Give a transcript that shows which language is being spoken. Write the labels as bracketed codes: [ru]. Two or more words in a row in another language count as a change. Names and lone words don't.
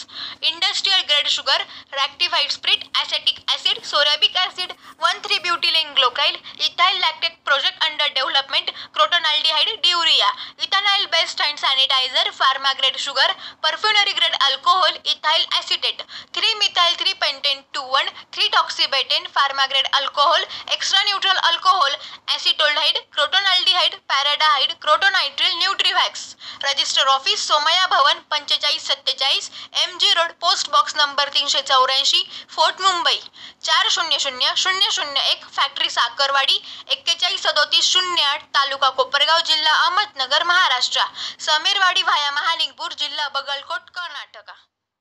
[en] Industrial grade sugar, rectified spirit, acetic acid, sorbic acid, 1,3-butylene glycol, ethyl lactate project under development, crotonaldehyde, diurea, ethanol based hand sanitizer, pharma grade sugar, perfumery grade alcohol, ethyl acetate, 3-methyl 3-pentane 2,1, 3-deoxybutane, pharma grade alcohol, extra neutral alcohol, acetaldehyde, crotonaldehyde, paradidehyde, crotonitrile, Nutrivax. Register office [mr] सोमया भवन 4547 MG रोड, [en] post box number [mr] 384, फोर्ट मुंबई 400001, फॅक्टरी साखरवाडी 413708, तालुका कोपरगाव, जिल्हा अहमदनगर, महाराष्ट्र. समीरवाडी व्हाया महालिंगपूर, जिल्हा बगलकोट, कर्नाटक.